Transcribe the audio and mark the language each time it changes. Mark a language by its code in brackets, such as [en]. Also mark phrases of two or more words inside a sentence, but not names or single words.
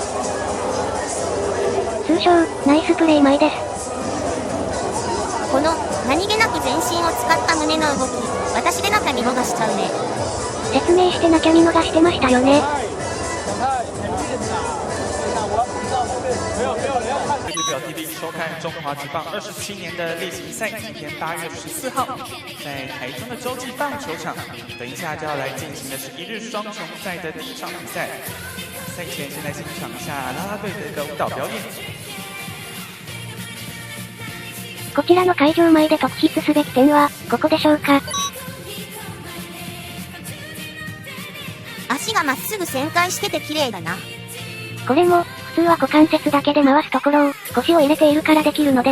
[ja] 通称、ナイスプレイ前です。この何気なく全身を使った胸の動き、私でなきゃ見逃しちゃうね。説明してなきゃ見逃してましたよね。 [zh] 日表 TV 收看中华职棒27年的例行赛，今天8月14号，在台中的洲际棒球场，等一下就要来进行的是一日双雄赛的第一场比赛。赛前先来欣赏一下啦啦队的一个舞蹈表演。 [ja] こちらの会場前で特筆すべき点は、ここでしょうか。足がまっすぐ旋回してて綺麗だな。これも、普通は股関節だけで回すところを、腰を入れているからできるのです。